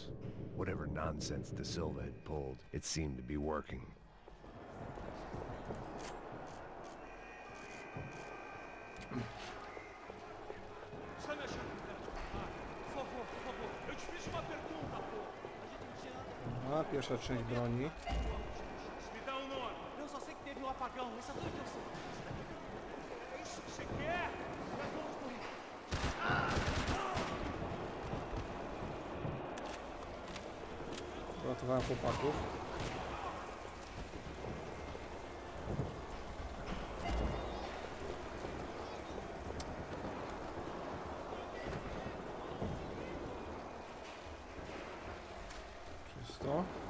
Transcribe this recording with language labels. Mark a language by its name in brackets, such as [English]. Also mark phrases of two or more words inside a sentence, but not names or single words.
[English] Whatever nonsense De Silva had pulled, it seemed to be working. [Polish] A, pierwsza część broni. [Portuguese] Me dá um nome. Eu só sei que teve um apagão. Isso é tudo que eu sei. É isso que você quer? Nós vamos morrer. [Polish] Uratowałem chłopaków. Czysto.